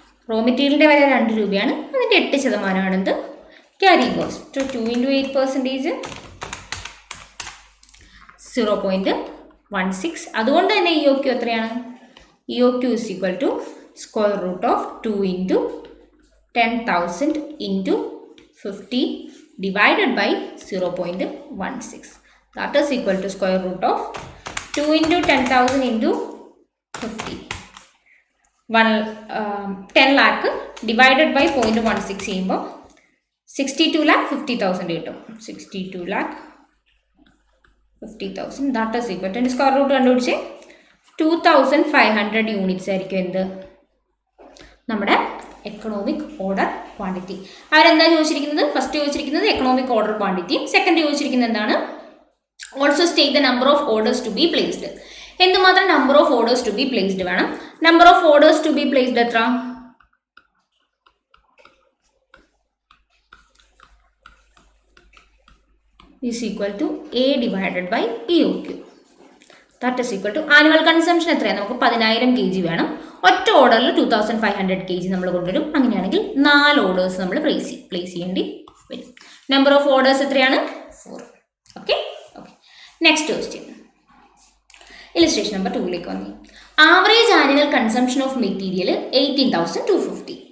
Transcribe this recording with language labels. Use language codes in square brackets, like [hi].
[ml] Raw മെറ്റീരിയലിൻ്റെ വില 2 രൂപയാണ്, അതിൻ്റെ 8% എന്ത്? Carrying cost. [en] 2 into 8%, 0.16. [ml] അതുകൊണ്ട് തന്നെ EOQ എത്രയാണ്? [en] EOQ is equal to square root of 2 into 10,000 into 50 divided by 0.16. That is equal to square root of 2 into 10,000 into 50. 10 lakh divided by 0.16 [ml] ചെയ്യുമ്പോൾ 62,50,000 കിട്ടും. [en] 62,50,000. That is equal to square root [ml] കണ്ടുപിടിച്ച് 2,500 units ആയിരിക്കും എന്ത്? നമ്മുടെ economic order quantity. അവരെന്താ ചോദിച്ചിരിക്കുന്നത്? First ചോദിച്ചിരിക്കുന്നത് economic order ക്വാണ്ടിറ്റിയും second ചോദിച്ചിരിക്കുന്നത് എന്താണ്? [en] Also state the number of orders to be placed. എന്തുമാത്രം number of orders to be placed വേണം? Number of orders to be placed എത്ര? is equal to A divided by EOQ. That is equal to annual consumption എത്രയാണ്? [ml] നമുക്ക് 10,000 kg വേണം. ഒറ്റ ഓർഡറിൽ 2,500 kg നമ്മൾ കൊണ്ടുവരും. അങ്ങനെയാണെങ്കിൽ 4 ഓർഡേഴ്സ് നമ്മൾ പ്ലേസ് ചെയ്യേണ്ടി വരും. നമ്പർ ഓഫ് ഓർഡേഴ്സ് എത്രയാണ്? 4. Okay. Next question, illustration number 2ലേക്ക് വന്നി. [en] Average annual consumption of material 18,250.